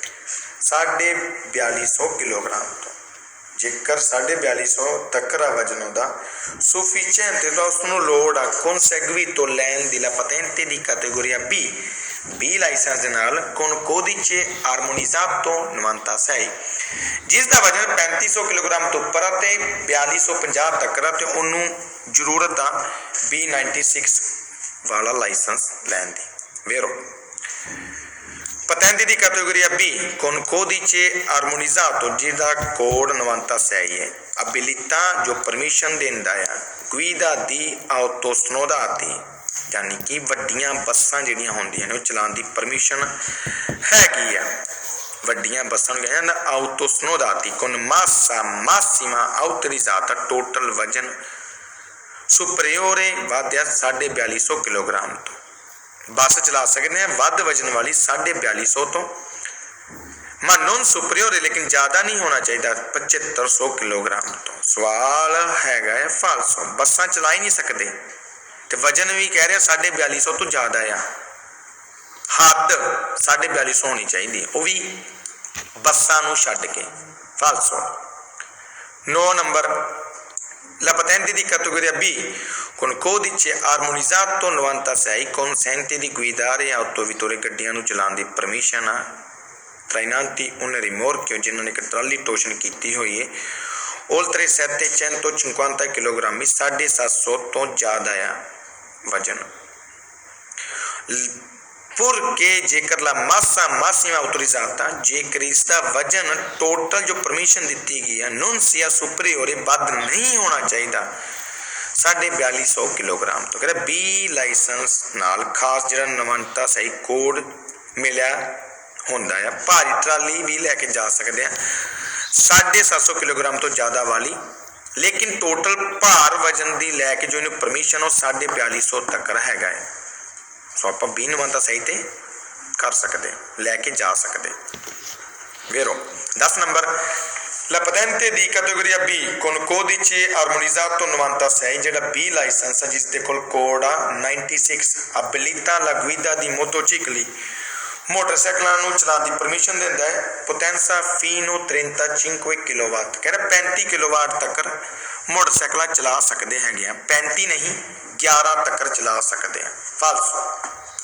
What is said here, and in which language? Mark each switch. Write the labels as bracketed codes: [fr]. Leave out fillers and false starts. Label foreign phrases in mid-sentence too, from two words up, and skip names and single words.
[pa] 4250 ਕਿਲੋਗ੍ਰਾਮ ਤੋ ਜੇਕਰ 4250 ਤਕ ਵਜਨ ਹੋਤਾ sufficiente ਤੋ ਉਸਨੂੰ ਲੋੜ ਆ conseguito ਲੈਨ ਦੀ ला [it] patente di categoria B [pa] B ਲਾਇਸੈਂਸ ਦੇ ਨਾਲ [it] con codice armonizzato 96, [pa] ਜਿਸ ਦਾ ਵਜਨ 3500 ਕਿਲੋਗ੍ਰਾਮ ਤੋਂ ਉੱਪਰ ਆ ਤੇ 4250 ਤੱਕ ਆ, ਤੇ ਉਹਨੂੰ ਜ਼ਰੂਰਤ ਆ B96 ਵਾਲਾ ਲਾਇਸੈਂਸ ਲੈਣ ਦੀ। ਵੇਰੋ [it] patenti di categoria B con codice armonizzato [pa] ਜਿਹਦਾ ਕੋਡ 96 ਹੈ। abilità ਜੋ ਪਰਮਿਸ਼ਨ ਦਿੰਦਾ ਆ [it] guida di autostradati, [pa] ਯਾਨੀ ਕਿ ਵੱਡੀਆਂ ਬੱਸਾਂ ਜਿਹੜੀਆਂ ਹੁੰਦੀਆਂ ਨੇ ਉਹ ਚਲਾਉਣ ਦੀ ਪਰਮਿਸ਼ਨ ਹੈਗੀ ਆ। ਵੱਡੀਆਂ ਬੱਸਾਂ ਨੂੰ ਕਹਿੰਦੇ [it] autostradati con massa massima autorizzata, [pa] ਟੋਟਲ ਵਜਨ ਸੁਪਰੀਓਰੇ ਵਧਿਆ 4250 ਕਿਲੋਗ੍ਰਾਮ ਤੋਂ। ਬੱਸ ਚਲਾ ਸਕਦੇ ਹਾਂ ਵੱਧ ਵਜਨ ਵਾਲੀ 4250 ਤੋਂ, [it] ma non superiore [pa] ਲੇਕਿਨ ਜ਼ਿਆਦਾ ਨਹੀਂ ਹੋਣਾ ਚਾਹੀਦਾ 7500 ਕਿਲੋਗ੍ਰਾਮ ਤੋਂ। ਸਵਾਲ ਹੈਗਾ ਹੈ ਫਾਲਸੋ, ਬੱਸਾਂ ਚਲਾ ਹੀ ਨਹੀਂ ਸਕਦੇ ਤੇ ਵਜਨ ਵੀ ਕਹਿ ਰਿਹਾ 4250 ਤੋਂ ਜ਼ਿਆਦਾ ਆ, ਹੱਦ 4250 ਹੋਣੀ ਚਾਹੀਦੀ, ਉਹ ਵੀ ਬੱਸਾਂ ਨੂੰ ਛੱਡ ਕੇ। ਫਾਲਸੋ। 9 ਨੰਬਰ [it] La patente di categoria B con codice armonizzato 96 consente di guidare autovetture, [pa] ਗੱਡੀਆਂ ਨੂੰ ਚਲਾਉਣ ਦੀ ਪਰਮਿਸ਼ਨ ਆ। [it] trainanti un rimorchio, [pa] ਜਿਨ੍ਹਾਂ ਨੇ ਇੱਕ ਟਰਾਲੀ ਟੋਸ਼ਨ ਕੀਤੀ ਹੋਈ ਹੈ, oltre 750 ਕਿਲੋਗ੍ਰਾਮ, 750 ਤੋਂ ਜ਼ਿਆਦਾ ਆ ਵਜਨ। [it] purché ਜੇਕਰ ਲਾ massa massima autorizzata, [pa] ਜੇਕਰ ਇਸ ਦਾ ਵਜਨ ਟੋਟਲ ਜੋ ਪਰਮਿਸ਼ਨ ਦਿੱਤੀ ਗਈ ਆ [it] non sia superiore, [pa] ਵੱਧ ਨਹੀਂ ਹੋਣਾ ਚਾਹੀਦਾ 4250 ਕਿਲੋਗ੍ਰਾਮ ਤੋਂ। ਕਹਿੰਦਾ B ਲਾਇਸੈਂਸ ਨਾਲ ਖਾਸ ਜਿਹੜਾ ਨਵੰਤਾ ਸਹੀ ਕੋਡ ਮਿਲਿਆ ਹੁੰਦਾ ਆ। ਭਾਰੀ ਟਰਾਲੀ ਵੀ ਲੈ ਕੇ ਜਾ ਸਕਦੇ ਆ 750 ਕਿਲੋਗ੍ਰਾਮ ਤੋਂ ਜ਼ਿਆਦਾ ਵਾਲੀ, ਲੇਕਿਨ ਟੋਟਲ ਭਾਰ ਵਜਨ ਦੀ ਲੈ ਕੇ ਜੋ ਇਹਨੂੰ ਪਰਮਿਸ਼ਨ ਉਹ 4250 ਤੱਕ ਹੈਗਾ ਹੈ। ਸੋ ਆਪਾਂ B ਨਵੰਤਾ ਸਹੀ ਤੇ ਕਰ ਸਕਦੇ, ਲੈ ਕੇ ਜਾ ਸਕਦੇ। ਵੇਰੋ 10 ਨੰਬਰ [it] La patente di categoria B con codice armonizzato 96, [pa] ਜਿਹੜਾ B ਲਾਇਸੈਂਸ ਹੈ ਜਿਸ ਦੇ ਕੋਲ ਕੋਡ ਆ 96, [it] abilita la guida di motocicli, [pa] ਮੋਟਰਸਾਈਕਲਾਂ ਨੂੰ ਚਲਾਉਣ ਦੀ ਪਰਮਿਸ਼ਨ ਦਿੰਦਾ ਹੈ। [it] potenza fino [pa] 35 ਕਿਲੋਵਾਟ, ਕਹਿੰਦਾ 35 ਕਿਲੋਵਾਟ ਤੱਕ ਮੋਟਰਸਾਈਕਲਾਂ ਚਲਾ ਸਕਦੇ ਹੈਗੇ ਆ, 35 ਨਹੀਂ 11 ਤੱਕ ਚਲਾ ਸਕਦੇ ਆ। ਫਾਲਸੋ।